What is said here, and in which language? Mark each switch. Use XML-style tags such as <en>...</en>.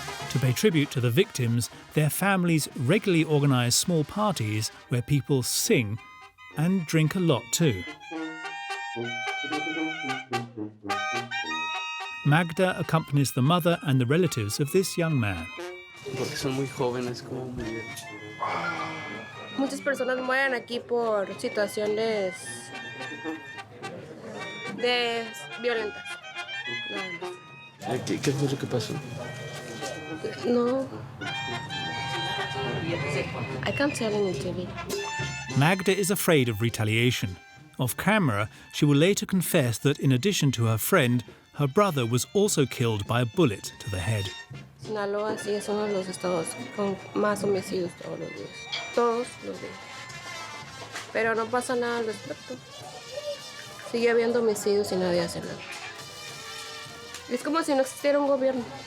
<en>To pay tribute to the victims, their families regularly organise small parties where people sing and drink a lot too. Magda accompanies the mother and the relatives of this young man.</en> <es>Porque son muy jóvenes, como muy... Muchas personas mueren aquí por situaciones violentas. ¿Qué fue lo que pasó?</es> <en>No. I can't tell in the TV. Magda is afraid of retaliation. Off camera, she will later confess that in addition to her friend, her brother was also killed by a bullet to the head.</en> <es>Sinaloa sí es uno de los estados con más homicidios todos los días. Todos los días. Pero no pasa nada al respecto. Sigue habiendo homicidios y nadie hace nada. Es como si no existiera un gobierno.</es>